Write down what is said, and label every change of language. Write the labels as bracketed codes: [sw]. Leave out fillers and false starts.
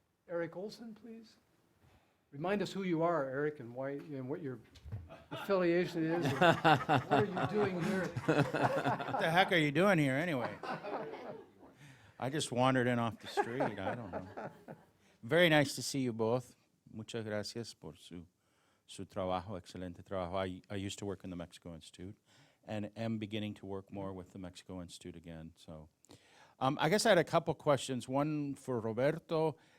[en] Eric Olson, please. Remind us who you are, Eric, and why and what your affiliation is. What are you doing here? What the heck are you doing here anyway? I just wandered in off the street. I don't know. Very nice to see you both. [es] Muchas gracias por su trabajo, excelente trabajo. [en] I used to work in the Mexico Institute and am beginning to work more with the Mexico Institute again. So I guess I had a couple questions. One for Roberto.